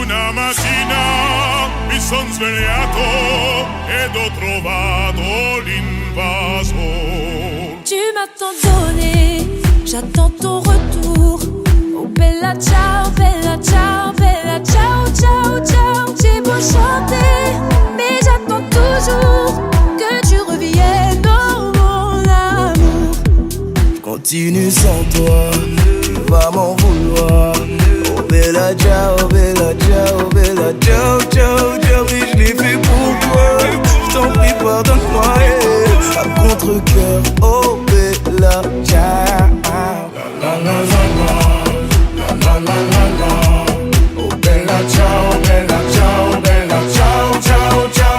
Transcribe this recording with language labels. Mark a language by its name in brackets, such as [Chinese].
[Italian] Una mattina mi son svegliato ed ho trovato l'invasor. [French] Tu m'as tant donné, j'attends ton retour. [Italian] Oh bella ciao, ciao, ciao, ciao. [French] J'ai beau chanter, mais j'attends toujours que tu reviennes, oh mon amour. Continue sans toi, tu vas m'en vouloir. [Italian] Oh bella ciao, ciao, ciao, ciao. [French] Oui, je l'ai fait pour toi. Je t'en prie, pardonne-moi. À contre-cœur, [Italian] oh bella ciao. La la la la la, la la la la. Oh bella ciao, ciao, ciao, ciao.